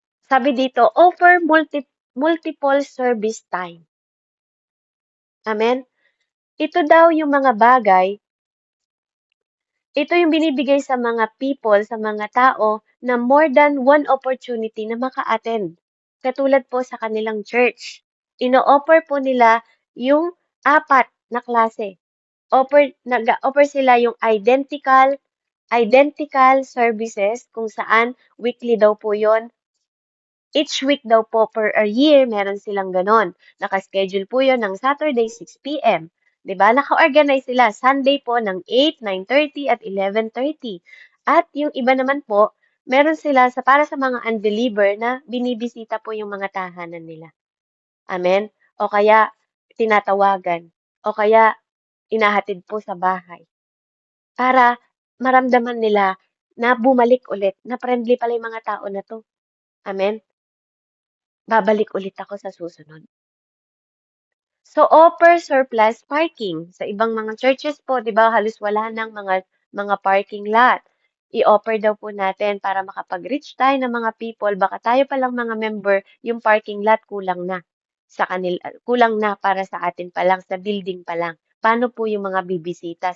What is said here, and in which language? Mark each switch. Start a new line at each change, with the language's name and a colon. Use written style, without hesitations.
Filipino: Sabi dito,
English: offer multiple service time. Amen?
Filipino: Ito daw yung mga bagay, ito yung binibigay sa mga people, sa mga tao na more than one opportunity na maka-attend. Katulad po sa kanilang church. Ino-offer po nila yung 4 na klase. Nag-offer sila yung identical services kung saan weekly daw po yon. Each week daw po per a year, meron silang ganon. Naka-schedule po yon ng Saturday 6 p.m. 'Di ba? Naka-organize sila Sunday po ng 8, 9:30 at 11:30. At yung iba naman po, meron sila para sa mga unbeliever na binibisita po yung mga tahanan nila. Amen? O kaya tinatawagan. O kaya inahatid po sa bahay. Para maramdaman nila na bumalik ulit, na friendly pala yung mga tao na to. Amen? Babalik ulit ako sa susunod.
English: So, offer surplus parking.
Filipino: Sa ibang mga churches po, di ba, halos wala ng mga parking lot. I-offer daw po natin para makapag-reach tayo ng mga people, baka tayo palang mga member, yung parking lot kulang na sa kanila, kulang na para sa atin pa lang, sa building pa lang. Paano po yung mga bibisita?